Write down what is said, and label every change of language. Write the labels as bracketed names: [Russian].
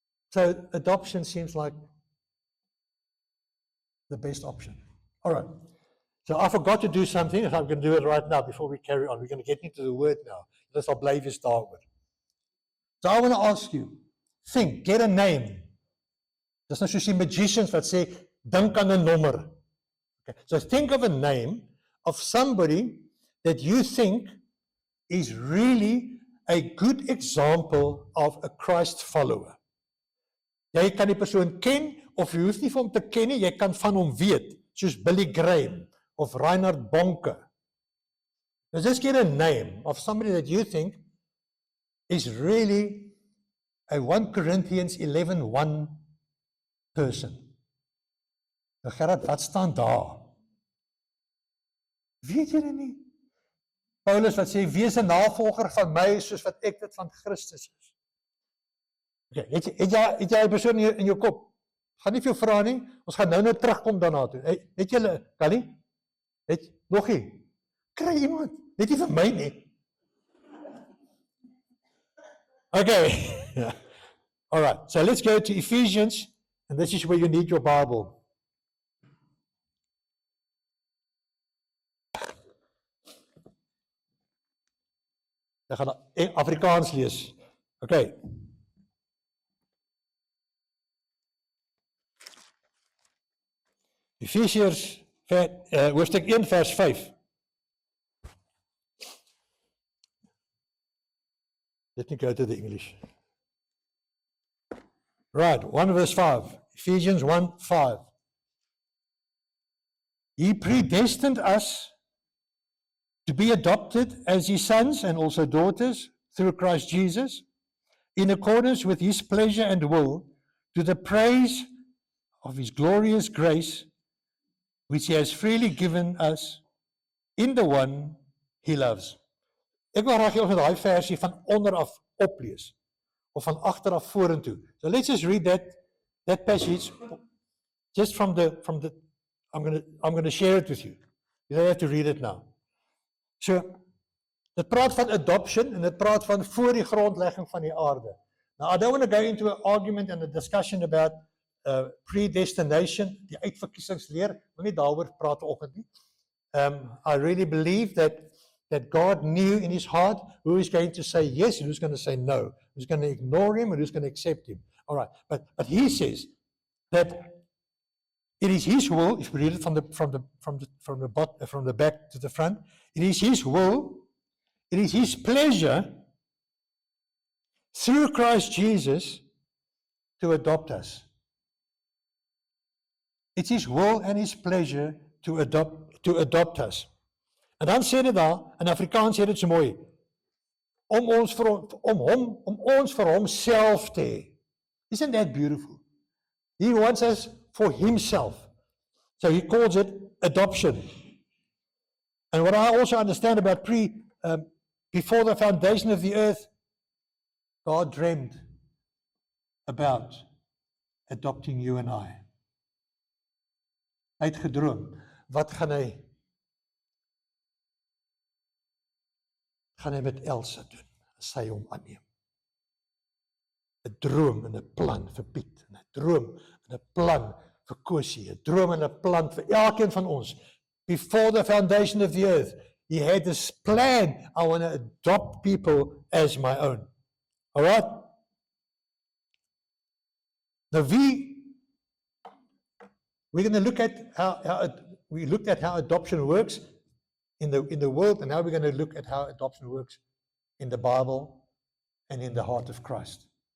[English] So adoption seems like the best option. All right. So I forgot to do something, and I'm going to do it right now before we carry on. We're going to get into the word now. [Afrikaans] Dis al bly weer daaroor. [English] So I want to ask you, think, get a name. [Afrikaans] Dis nou soos die magicians wat sê, dink aan 'n nommer. [English] Okay. So think of a name of somebody that you think is really a good example of a Christ follower. [Afrikaans] Jy kan die persoon ken, of jy hoef nie vir hom te ken nie, jy kan van hom weet, soos Billy Graham of Reinhard Bonke. [English] So just get a name of somebody that you think is really a 1 Corinthians 11:1 person. [Afrikaans] Nou Gerard, wat staan daar? Weet julle nie? Paulus wat sê, wees 'n navolger van my soos wat ek dit van Christus is. Okay, het jy 'n persoon in jou kop? Gaan nie vir jou vra nie, ons gaan nou terugkom daarna toe. Het julle, Kali? Het nog nie? Kry iemand, net nie vir my nie. [English] Okay, all right, so let's go to Ephesians, and this is where you need your Bible. [Afrikaans] Ek gaan Afrikaans lees. Okay. Efesiërs hoofstuk 1 vers 5. [English] Let me go to the English. Right, 1 verse 5. Ephesians 1, 5. He predestined us to be adopted as his sons and also daughters through Christ Jesus, in accordance with his pleasure and will, to the praise of his glorious grace, which he has freely given us in the one he loves. [Afrikaans] Ek wil graag jou daai versie van onder af oplees, of van agter af vorentoe. [English] So let's just read that passage just from the I'm going to share it with you. You don't have to read it now. [Afrikaans] So, dit praat van adoption en dit praat van voor die grondlegging van die aarde. [English] Now, I don't want to go into an argument and a discussion about predestination, die uitverkiesingsleer. [Afrikaans] Ek wil nie daaroor praat vanoggend nie. [English] I really believe that God knew in his heart who is going to say yes and who's going to say no, who's going to ignore him and who's going to accept him. All right, but he says that it is his will. If we read it from the back to the front, it is his will, it is his pleasure through Christ Jesus to adopt us. It's his will and his pleasure to adopt us. [Afrikaans] En dan sê dit daar, in Afrikaans sê dit so mooi, om ons vir homself te hê. [English] Isn't that beautiful? He wants us for himself. So he calls it adoption. And what I also understand about before the foundation of the earth, God dreamed about adopting you and I. [Afrikaans] Hy het gedroom, wat gaan hy met Elsa doen, as sy hom aanneem. 'n droom en 'n plan vir Piet, en 'n droom en 'n plan vir Kosie, 'n droom en 'n plan vir elkeen van ons. [English] Before the foundation of the earth, he had this plan. I want to adopt people as my own. All right? Now we're going to look at we looked at how adoption works in the world, and now we're going to look at how adoption works in the Bible and in the heart of Christ.